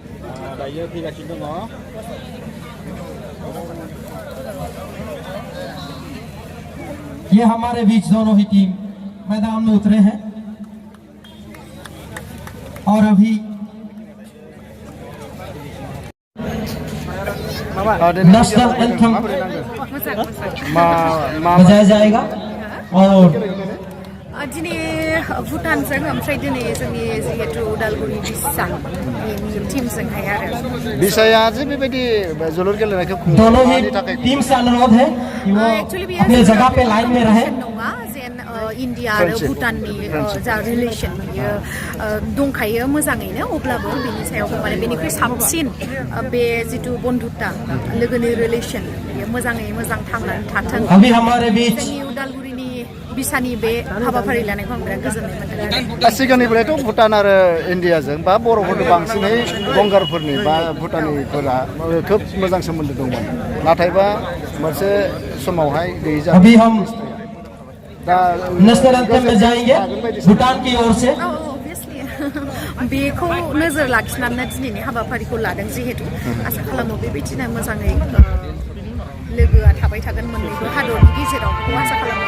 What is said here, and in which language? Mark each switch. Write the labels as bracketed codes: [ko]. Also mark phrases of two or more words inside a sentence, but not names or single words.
[hi] ये हमारे बीच दोनों ही टीम मैदान में उतरे हैं और अभी [en] national anthem [hi] बजाया जाएगा और [brx] भुटानजों ओमफ्राय दिनै जोंनि जिहेतु उदालगुरि बिसा टीमजोंहाय आरो बिसाया जे बेबायदि जोलुर गेलेनायखौ [hi] दोनों ही टीम से अनुरोध है कि वो एक्चुअली अपनी जगह पे लाइन में रहे [brx] नङा जेन इन्डिया आरो भुटाननि जा रिलेसन बियो दंखायो मोजाङैनो अब्लाबो बिनि सायाव माने बेनिख्रुइ साबसिन बे जितु बन्धुता लोगोनि रिलेसन बियो मोजाङै मोजां थांनानै थाथों [hi] अभी हमारे बीच [brx] जोंनि उदालगुरिनि बिसानि बे हाबाफारि लानायखौ आं बिराद गोजोननाय मोनदों सिगांनिफ्रायथ' भुटान आरो इन्डियाजों बा बर'फोरजों बांसिनै गंगारफोरनि बा भुटानिफोरा खोब मोजां सोमोन्दो दंमोन नाथायबा मोनसे समावहाय गैयै जाबाय [hi] अभी हम दा [en] national anthem [hi] में जाएंगे भूटान की ओर से [brx] बेखौ नोजोर लाखिनानै दिनैनि हाबाफारिखौ लादों जिहेतु आसा खालामो बेबायदिनो मोजाङै लोगोआ थाबाय थागोन मोननैबो हादरनि गेजेराव आसा खालामो